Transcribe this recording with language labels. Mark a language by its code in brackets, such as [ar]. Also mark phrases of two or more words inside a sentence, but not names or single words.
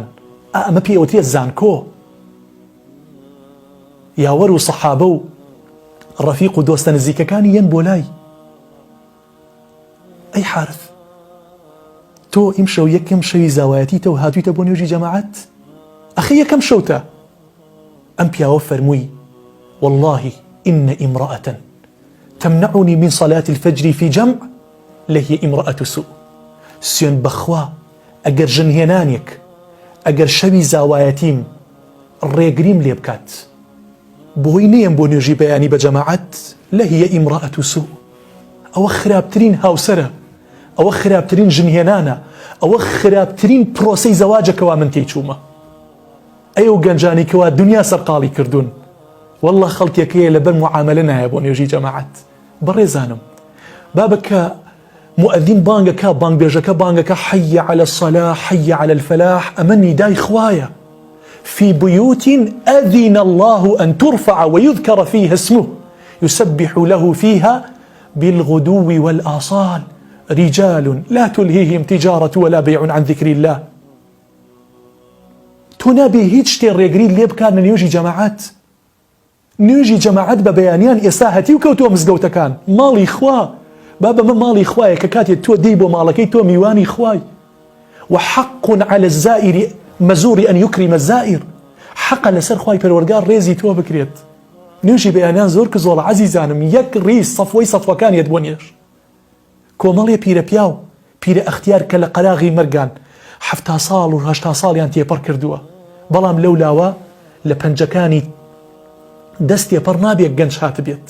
[ckb] ئەمە پێوترێت زانکۆ، یاوەر و سەحابە و ڕەفیق و دۆستە نزیکەکانی یەن بۆ لای. ئەی حارث، تۆ ئیم شەو یەکەم شەوی زاوایەتی تە و هاتوویتە بۆ نوێژی جەماعەت؟ ئەخی یەکەم شەوتە. ئەم پیاوە فەرمووی [ar] والله إن امرأة تمنعني من صلاة الفجر في جمع لهي امرأة سوء. [ckb] سوێن بەخوا ئەگەر ژنهێنانێک ئەگەر شەوی زاوایەتیم ڕێگریم لێ بکات بۆی نێم بۆ نوێژی بەیانی بە جەماعەت [ar] لهي امرأة سوء. [ckb] ئەوە خراپترین هاوسەرە، ئەوە خراپترین ژنهێنانە، ئەوە خراپترین پرۆسەی زەواجەکەوا من تێیچوومە. ئەو گەنجانیکەوە دنیا سەرقاڵی کردوون، والله خەڵکێکەیە لەبەر معاملە نایە بۆ نوێژی جەماعەت. بەڕێزانم، بابکە مؤذین بانگەکە، بانگبێژەکە بانگەکە [ar] حي على الصلاة حي على الفلاح، [ckb] ئەمە نیدای خوایە. [ar] في بيوت أذن الله أن ترفع ويذكر فيها اسمه يسبح له فيها بالغدو والآصال رجال لا تلهيهم تجارة ولا بيع عن ذكر الله. [ckb] تنابي هیچ شتێ ڕێگری لێ بکاتنە نوێژی جەماعەت. نوێژی جەماعەت بە بەیانیان ئێستا هەتی و کەوتووە مزگەوتەکان. ماڵی خوا، بابە من ماڵی خوایە کە کاتێک تۆ دەی بۆ ماڵەکەی تۆ میوانی خوای. [ar] وحق على الزائر مزور أن يكرم الزائر. [ckb] حق لەسەر خوای پەروەردگار ڕێزی تۆ بکرێت. نوێژی بەیانیان زۆر کزۆڵە عەزیزانم، یەک ڕیز سەفوەی سەفوەکانیەت بۆ نوێژ. کۆمەڵێ پیرە پیاو پیرە ئەختیار کە لە قەراغی مەرگان 70 ساڵ و 80 ساڵیان تێپەڕ کردووە، بەڵام لەولاوە لە پەنجەکانی دەست تێپەڕ نابێت گەنج هات بێت.